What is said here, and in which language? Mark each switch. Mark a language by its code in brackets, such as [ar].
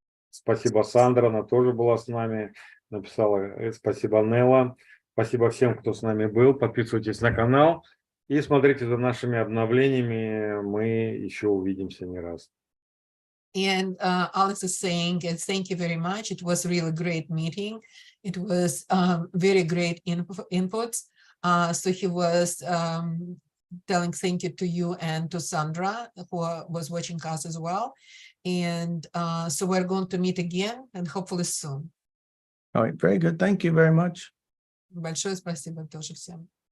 [ru] Спасибо, Сандра, она тоже была с нами. Написала. Спасибо, Нелла. Спасибо всем, кто с нами был. Подписывайтесь на канал и смотрите за нашими обновлениями. Мы еще увидимся не раз. [en] And Alex is saying, thank you very much. It was really great meeting. It was very great inputs. So he was telling thank you to you and to Sandra, who was watching us as well. And so we're going to meet again and hopefully soon. All right, very good. Thank you very much. [ru] Большое спасибо тоже всем.